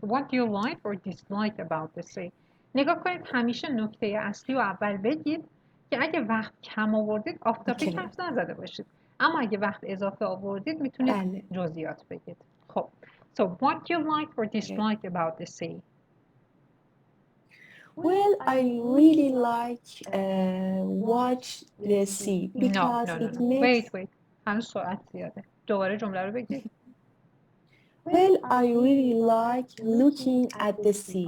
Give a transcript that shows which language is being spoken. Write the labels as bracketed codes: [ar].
[en] What do you like or dislike about the sea? [fa] نگاه کنید همیشه نکته اصلی رو اول بگید که اگه وقت کم آوردید آف تاپیک حرف نزده باشید. اما اگه وقت اضافه آوردید میتونید جزئیات بگید. خب. [en] So what do you like or dislike about the sea? Well, I really like watch the sea because it makes. Wait. [fa] هنوز سرعت زیاده. دوباره جمله رو بگید. [en] Well, I really like looking at the sea.